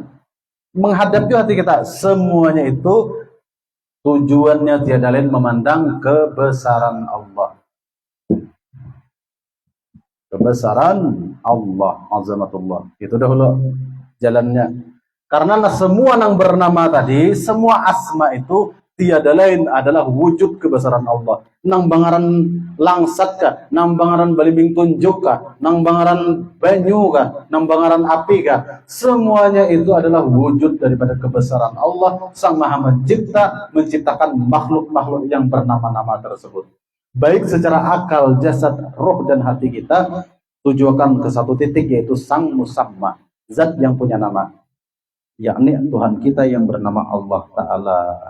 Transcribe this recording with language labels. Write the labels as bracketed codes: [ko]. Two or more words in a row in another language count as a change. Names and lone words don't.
[id] Menghadap juga hati kita. Semuanya itu tujuannya tiada lain memandang kebesaran Allah. Kebesaran Allah, azamatullah. Itu dahulu jalannya. Karena semua yang bernama tadi, semua asma itu tiada lain adalah wujud kebesaran Allah. [bjn] Nang bangaran langsat kah, nang bangaran balimbing tunjuk kah, nang bangaran banyu kah, nang bangaran api kah, [id] semuanya itu adalah wujud daripada kebesaran Allah Sang Maha Mencipta, menciptakan makhluk-makhluk yang bernama-nama tersebut. Baik secara akal, jasad, roh dan hati kita tujukan ke satu titik, yaitu Sang Musamma, zat yang punya nama, yakni Tuhan kita yang bernama Allah Ta'ala.